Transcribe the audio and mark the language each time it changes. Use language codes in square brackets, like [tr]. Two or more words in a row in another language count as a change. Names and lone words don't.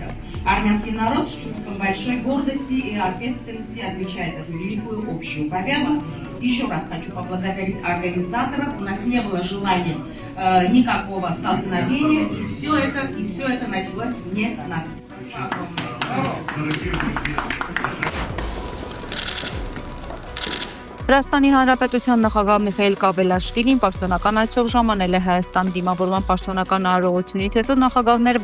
[ru] Армянский народ с чувством большой гордости и ответственности отмечает эту великую общую победу. Еще раз хочу поблагодарить организаторов. У нас не было желания никакого столкновения, и все это началось не с нас. [hy] Վրաստանի Հանրապետության նախագահ Միխայիլ Կավելաշվիլին պաշտոնական այցով ժամանել է Հայաստան դիմավորման պաշտոնական արարողությունից հետո նախագահները